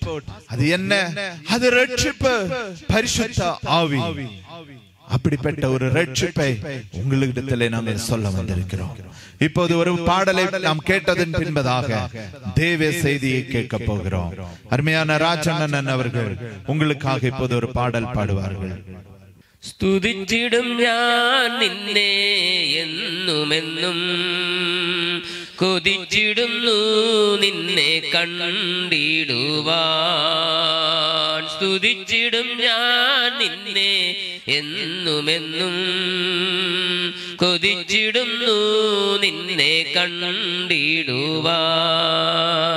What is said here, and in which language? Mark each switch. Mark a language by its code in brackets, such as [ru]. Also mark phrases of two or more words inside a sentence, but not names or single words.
[ta] அது என்ன? அது ரட்சிப்பு, பரிசுத்த ஆவி. அப்படிப்பட்ட ஒரு ரட்சிப்பை உங்களிடத்திலே நாங்கள் சொல்ல வந்திருக்கிறோம். இப்போது ஒரு பாடலை நாம் கேட்டதன் பின்பதாக தேவ செய்தியை கேட்க போகிறோம். அருமையான ராஜண்ணன் அவர்கள் உங்களுக்காக இப்போது ஒரு பாடல் பாடுவார்கள். [ml] സ്തുതിച്ചിടും ഞാൻ നിന്നെ എന്നുമെന്നും, കൊതിച്ചിടുന്നു നിന്നെ കണ്ടിടുവാൻ. സ്തുതിച്ചിടും ഞാൻ നിന്നെ എന്നുമെന്നും, കൊതിച്ചിടുന്നു നിന്നെ കണ്ടിടുവാൻ.